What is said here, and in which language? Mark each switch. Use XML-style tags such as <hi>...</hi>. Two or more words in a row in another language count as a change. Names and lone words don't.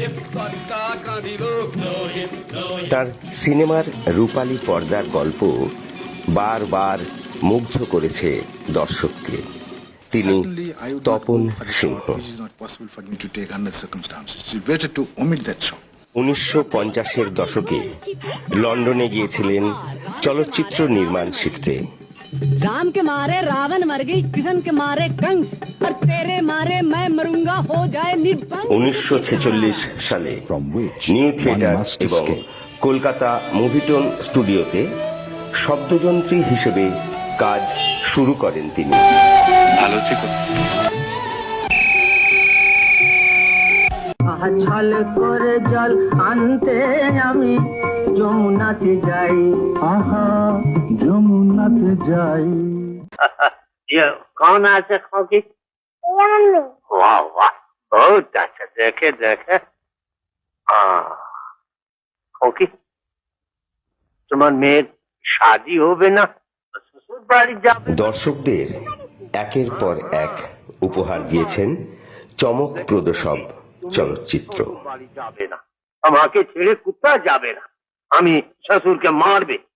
<bn>তার সিনেমার রূপালী পর্দার গল্প বারবার মুগ্ধ করেছে দর্শককে। তিনি তপন সিংহ। 1950-এর দশকে লন্ডনে গিয়েছিলেন চলচ্চিত্র নির্মাণ শিখতে।</bn> <hi>राम के मारे रावण मर गई, कृष्ण के मारे कंस, और तेरे मारे मैं मरूंगा हो जाए निर्बंग।</hi> <bn>1946 সালে নিউ থিয়েটার এবং কলকাতা মুভিটোন স্টুডিওতে শব্দযন্ত্রী হিসেবে কাজ শুরু করেন তিনি। ছল করে জল আনতে আমি যমুনাতে যাই, আহা যমুনাতে যাই।</bn> <hi>ये कौन আছে खोकी? वाह वाह बहुत अच्छा, देखे देखे।</hi> <bn>खोकी তোমার মেয়ের শাদী হবে না, শ্বশুর বাড়ি যাবে। দর্শকদের একের পর এক উপহার দিয়েছেন চমকপ্রদ সব চলচ্চিত্র। বাড়ি যাবে না, আমাকে ছেড়ে কোথাও যাবে না, আমি শ্বশুরকে মারবে।</bn>